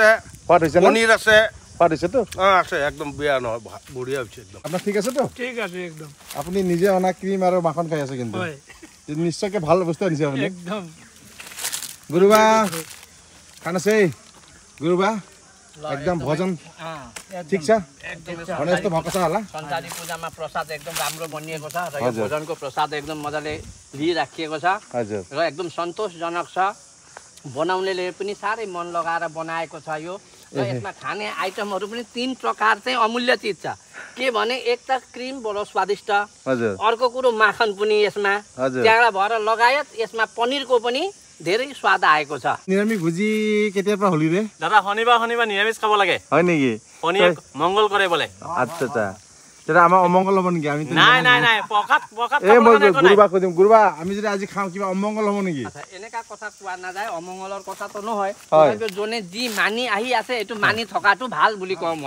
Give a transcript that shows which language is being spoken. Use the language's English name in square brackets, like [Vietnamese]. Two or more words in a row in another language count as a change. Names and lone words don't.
[Assamese] সোৱাদ হৈছে পনীৰ আছে সোৱাদ হৈছেতো আছে একদম বেয়া নহয় বঢ়িয়া হৈছে একদম আপোনাৰ ঠিক আছেতো ঠিক আছে একদম আপুনি নিজে অনা ক্ৰীম আৰু মাখন খাই আছে কিন্তু নিশ্চয়কৈ ভাল বস্তু আনিছে আপুনি একদম গুৰুবা খানা আছে গুৰুবা [Nepali] एकदम भोजन ठीक छ भने जस्तो भएको छ होला सञ्चारी पूजामा प्रसाद एकदम राम्रो बनिएको छ र यो भोजनको प्रसाद एकदम मजाले लिइराखिएको छ हजुर र एकदम सन्तोषजनक छ बनाउनेले पनि साह्रै मन लगाएर बनाएको छ यो र यसमा खाने आइटमहरू पनि 3 प्रकार चाहिँ अमूल्य चीज छ के भने एक त क्रीम बडो स्वादिष्ट हजुर अर्को कुरो माखन पनि यसमा त्यहाँ भएर लगायत यसमा पनिरको पनि धेरै स्वाद आएको छ [Assamese] নিৰামিষ ভোজী केতিয়া পৰা হলি ৰে দাদা শনিবাৰ নিৰামিষ খাব লাগে হয় নেকি পনীৰ মংগল কৰে বোলে আচ্ছা আচ্ছা তেৰা আমাৰ অমংগল হ'ব নেকি আমি নাই পকাত এই মই গুৰুবা কদিম গুৰুবা আমি যদি আজি খাওঁ কিবা অমংগল হ'ব নেকি আচ্ছা এনেকা কথা কোৱা নাযায় অমংগলৰ কথা তো নহয় কিন্তু জনে যি মানি আহি আছে এটো মানি থকাটো ভাল বুলি কওঁ মই